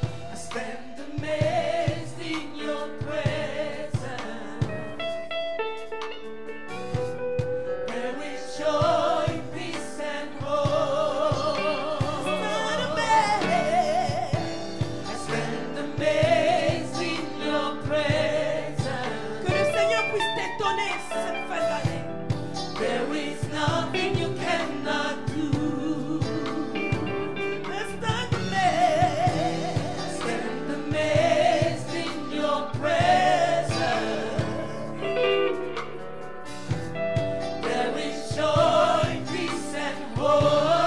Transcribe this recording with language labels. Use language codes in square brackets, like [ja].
[en] I stand amazed in your presence. There is joy, peace, and hope. Stand amazed. I stand amazed in your presence. [fr] Que le Seigneur puisse t'étonner cette fin d'année. [en] There is nothing you cannot do. Stand amazed. Stand amazed in your presence. There is joy, peace, and hope.